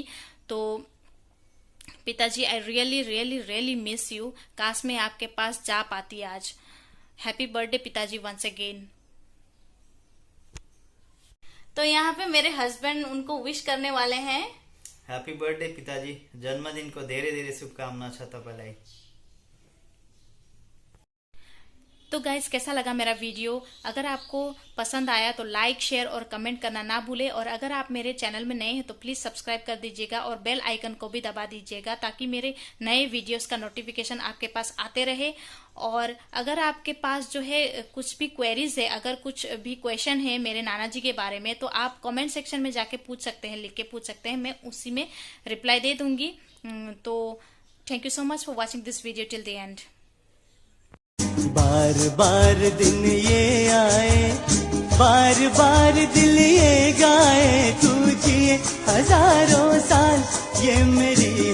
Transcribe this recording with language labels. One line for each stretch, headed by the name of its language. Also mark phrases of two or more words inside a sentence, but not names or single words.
Hindi: तो पिताजी
English: I really really really miss you.
Hindi: काश मैं आपके पास जा पाती आज।
English: Happy birthday
Hindi: पिताजी
English: once again.
Hindi: तो यहाँ पे मेरे हस्बैंड उनको विश करने वाले हैं।
English: Happy birthday पिताजी,
Nepali: जन्मदिनको धेरै धेरै शुभकामना छ तपाईलाई।
Hindi: तो गाइस, कैसा लगा मेरा वीडियो? अगर आपको पसंद आया तो
English: like, share
Hindi: और कमेंट करना ना भूले। और अगर आप मेरे चैनल में नए हैं तो प्लीज सब्सक्राइब कर दीजिएगा और
English: bell icon
Hindi: को भी दबा दीजिएगा ताकि मेरे नए वीडियोस का नोटिफिकेशन आपके पास आते रहे। और अगर आपके पास जो है कुछ भी क्वेरीज है, अगर कुछ भी क्वेश्चन है मेरे नाना जी के बारे में, तो आप
English: comment section
Hindi: में जाके पूछ सकते हैं, लिख के पूछ सकते हैं, मैं उसी में रिप्लाई दे दूंगी।
English: तो Thank you so much for watching this video till the end.
Hindi: बार बार दिन ये आए, बार बार दिल ये गाए, तू जिए हजारों साल ये मेरी